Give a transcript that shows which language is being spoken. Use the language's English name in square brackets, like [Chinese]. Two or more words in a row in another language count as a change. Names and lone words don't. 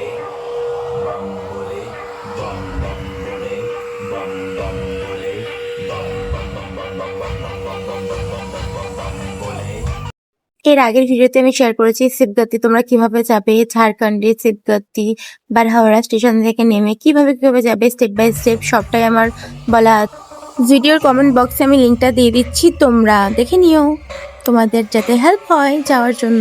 [Hindi] बम भोले बम बम भोले बम बम भोले बम बम बम बम बम बम बम बम बम बम बम बम भोले। [Bangla] এর আগের ভিডিওতে আমি শেয়ার করেছি শিবগাতি তোমরা কিভাবে যাবে, ঝাড়খণ্ডের শিবগাতি বারহাওড়া স্টেশন থেকে নেমে কিভাবে কিভাবে যাবে [English] step by step [Bangla] সবটাই আমার বলা আছে। ভিডিওর কমেন্ট বক্সে আমি লিঙ্কটা দিয়ে দিচ্ছি, তোমরা দেখে নিও তোমাদের যাতে হেল্প হয় যাওয়ার জন্য।